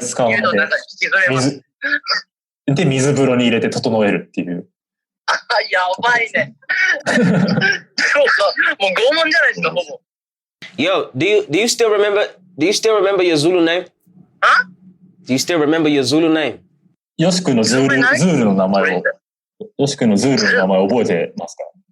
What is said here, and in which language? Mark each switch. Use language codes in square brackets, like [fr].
[ja] 湯の中に引きずれます。で、水風呂に入れて整えるっていう。やばいね。そうか。もう拷問じゃないですか、ほぼ。 [en] Yo, do you still remember your Zulu name? Huh? Do you still remember your Zulu name? [ja] よし君のズールの名前を。よし君のズールの名前を覚えてますか？